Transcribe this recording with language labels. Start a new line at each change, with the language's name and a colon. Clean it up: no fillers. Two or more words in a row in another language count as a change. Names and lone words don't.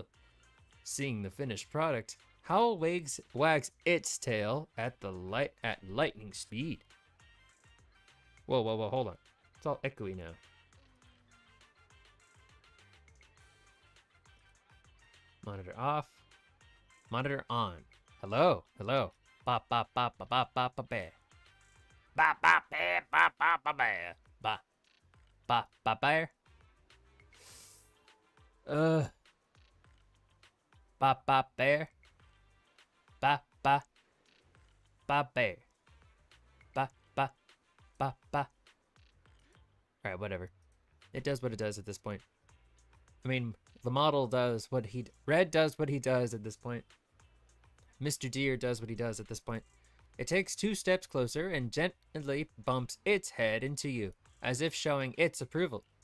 English: Seeing the finished product, Howl wags its tail at lightning speed. Whoa, whoa, whoa, hold on. It's all echoey now. Monitor off. Monitor on. Hello, hello. Ba ba ba ba ba ba ba ba. Ba ba ba ba ba ba ba. Ba ba ba bear. Ba ba bear. Ba ba ba bear. Ba ba ba ba. Alright, whatever. It does what it does at this point. I mean, the model does what Red does what he does at this point. Mr. Deere does what he does at this point. It takes 2 steps closer and gently bumps its head into you, as if showing its approval.